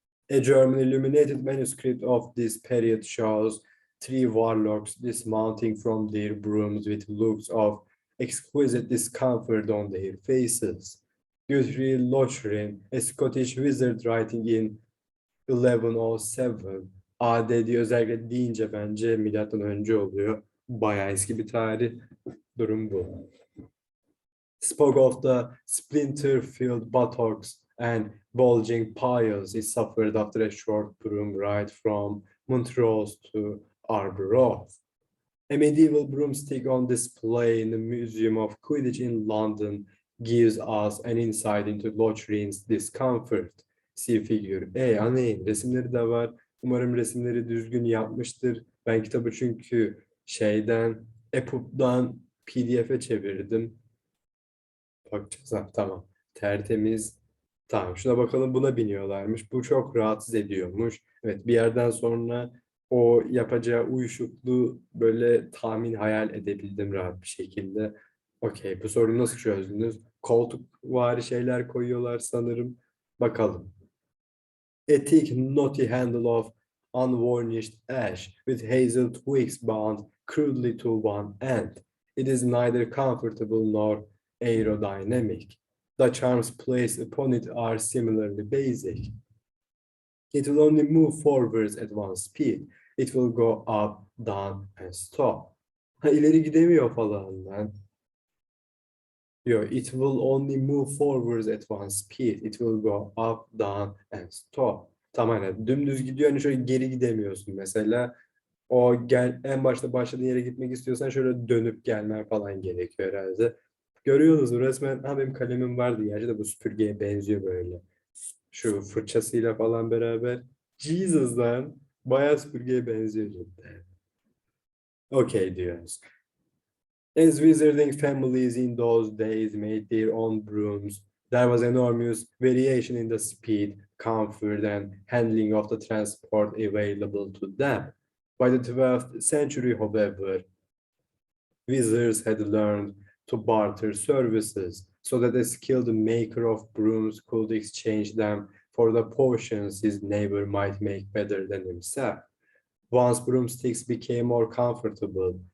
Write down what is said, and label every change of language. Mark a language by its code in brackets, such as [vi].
[en] A German illuminated manuscript of this period shows 3 warlocks dismounting from their brooms with looks of exquisite discomfort on their faces. Guthrie Lochrin, a Scottish wizard writing in 1107, AD [tr] diye özellikle deyince bence milattan önce oluyor. Bayağı eski bir tarih. Durum bu. [en] Spoke of the splinter-filled buttocks and bulging piles it suffered after a short broom ride from Montrose to Arbroath. A medieval broomstick on display in the Museum of Quidditch in London gives us an insight into Lochrin's discomfort. See figure A. [tr] Anlayın, resimleri de var. Umarım resimleri düzgün yapmıştır. Ben kitabı çünkü EPUB'dan PDF'e çevirdim. Bakacağız. Ha, tamam. Tertemiz. Tamam. Şuna bakalım, buna biniyorlarmış. Bu çok rahatsız ediyormuş. Evet, bir yerden sonra o yapacağı uyuşukluğu böyle tahmin hayal edebildim rahat bir şekilde. Okey. Bu sorunu nasıl çözdünüz? Koltukvari şeyler koyuyorlar sanırım. Bakalım. [en] A thick knotty handle of unvarnished ash with hazel twigs bound crudely to one end. It is neither comfortable nor aerodynamic. The charms placed upon it are similarly basic. It will only move forwards at one speed. It will go up, down, and stop. [tr] Ha, ileri gidemiyor falan lan. [en] Yo, it will only move forwards at one speed. It will go up, down, and stop. [tr] Tamamen dümdüz gidiyor, hani şöyle geri gidemiyorsun mesela. En başta başladığın yere gitmek istiyorsan şöyle dönüp gelmen falan gerekiyor herhalde. Görüyorsunuz resmen. Ha, benim kalemim vardı gerçi de bu süpürgeye benziyor böyle. Şu fırçasıyla falan beraber. Jesus lan. Bayağı süpürgeye benziyor cidden. Okay diyoruz. [en] As wizarding families in those days made their own brooms, there was enormous variation in the speed, comfort, and handling of the transport available to them. By the 12th century, however, wizards had learned to barter services so that a skilled maker of brooms could exchange them for the potions his neighbor might make better than himself. Once broomsticks became more comfortable,